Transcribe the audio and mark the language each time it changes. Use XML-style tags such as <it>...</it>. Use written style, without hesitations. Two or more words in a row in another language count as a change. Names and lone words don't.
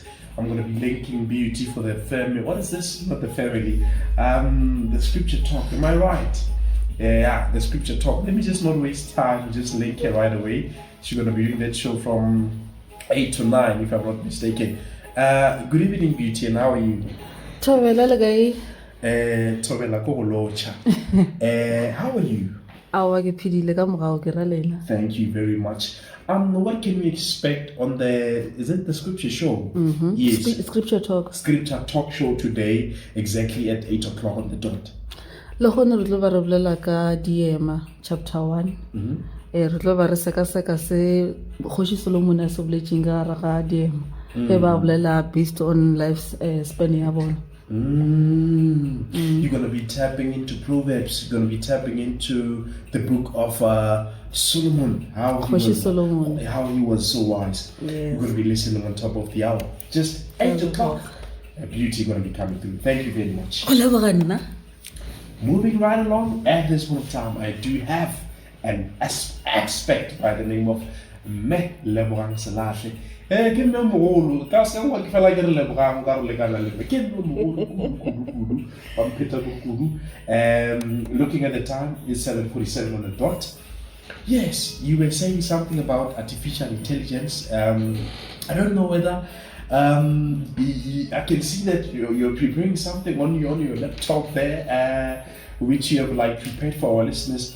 <en>I'm going to be linking beauty for the family. What is this? Not the family. The scripture talk. Am I right? Yeah, the scripture talk. Let me just not waste time. Just link it right away. She's going to be doing that show from 8 to 9, if I'm not mistaken. Good evening, beauty. And how are you?</en> <nso>Tobela lagai. Tobela ko locha.</nso> <en>How are you? Thank you very much. What can we expect on is it the scripture show? Yes. Scripture talk. Scripture talk show today, exactly at 8 o'clock on the dot. Chapter 1.</en> <nso>Re tlo ba re seka se Kgoshi Solomon a se boletseng ka ra DM. E ba bolela</nso> <en>based on life span</en> <nso>ya bona.</nso> <en>You You're going to be tapping into Proverbs. You're going to be tapping into the book of Solomon, how he was so wise. Yes. You're going to be listening on top of the hour. Just 8 o'clock. A beauty going to be coming through. Thank you very much. Moving right along, at this point of time, I do have an aspect by the name of Me Lebogang Selahle. Give me a moholo.</en> <nso>Ka se wa ke fela ke re lebogang ka re lekana le ke me moholo</nso> <en>I'm Peter Kudu. Looking at the time, it's 7:47 on the dot. Yes, you were saying something about artificial intelligence. I don't know whether I can see that you're preparing something on your laptop there, which you have like prepared for our listeners.</en>